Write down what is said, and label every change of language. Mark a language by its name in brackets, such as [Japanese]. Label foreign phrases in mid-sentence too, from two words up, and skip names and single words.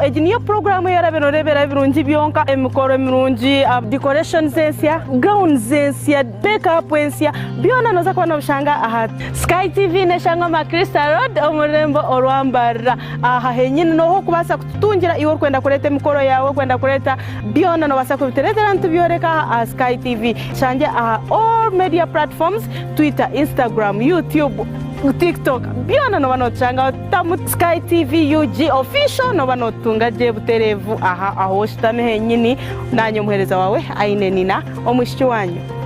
[Nyankole] niyo program yaraberebera birungi byonka emikoro emirungi decoration zensia gown zensia makeup zensia byona noza kwa nabishanga aha Sky TV neshanga Makrista Road omurembo orwambara aha henyine noho kubasa kutungira iwo kwenda kureta emikoro yawe kwenda kureta byona no basa kubitereza ntu byoreka aha Sky TV shanje aha [English] all media platforms, [Nyankole] Twitter, Instagram, YouTube, TikTok. Byona no banochanga tamu Sky TV UG official no banotunga je buterevu aha aho shitame henyini nanyo muhereza wawe ainenina omushiki wanyu.